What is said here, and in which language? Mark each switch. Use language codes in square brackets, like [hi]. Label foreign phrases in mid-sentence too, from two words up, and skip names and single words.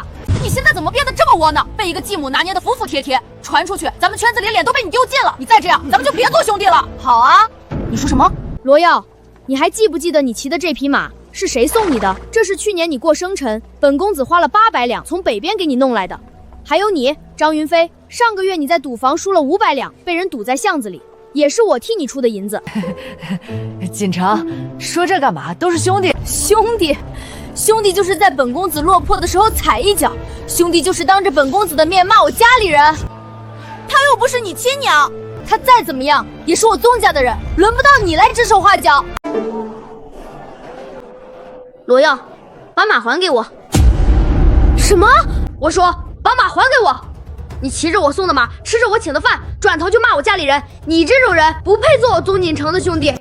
[zh] 你現在怎麼變得這麼窩囊？被一個繼母拿捏得服服帖帖，傳出去，咱們圈子裡臉都被你丟盡了。你再這樣，咱們就別做兄弟了。好啊，你說什麼？羅耀，你還記不記得你騎的這匹馬是誰送你的？這是去年你過生辰，本公子花了800兩從北邊給你弄來的。還有你，張雲飛，上個月你在賭房輸了500 兩，被人堵在巷子裡，也是我替你出的銀子。錦城，說這幹嘛？都是兄弟。兄弟就是在本公子落魄的時候踩一腳，兄弟就是當着本公子的面罵我家裡人。他又不是你親娘，他再怎麼樣也是我宗家的人，輪不到你來指手畫腳。羅耀，把馬還給我。什麼？我說把馬還給我。你騎着我送的馬，吃着我請的飯，轉頭就罵我家裡人，你這種人不配做我宗錦城的兄弟。